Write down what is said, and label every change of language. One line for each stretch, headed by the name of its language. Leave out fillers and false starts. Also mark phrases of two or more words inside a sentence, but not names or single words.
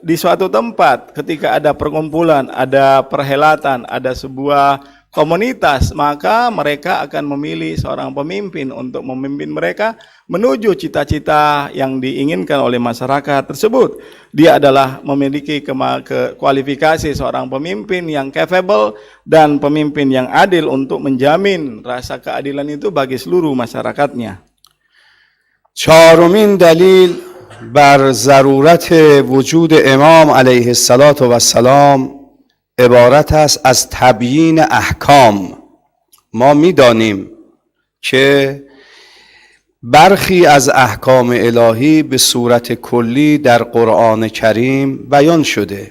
Indonesian: Di suatu tempat ketika ada perkumpulan, ada perhelatan, ada sebuah komunitas, maka mereka akan memilih seorang pemimpin untuk memimpin mereka menuju cita-cita yang diinginkan oleh masyarakat tersebut. Dia adalah memiliki kualifikasi seorang pemimpin yang capable dan pemimpin yang adil untuk menjamin rasa keadilan itu bagi seluruh masyarakatnya.
Persian: چهارمین دلیل بر ضرورت وجود امام
Arabic: علیه السلام
Persian: عبارت است از تبیین احکام. ما می‌دانیم که برخی از احکام الهی به صورت کلی در قرآن کریم بیان شده.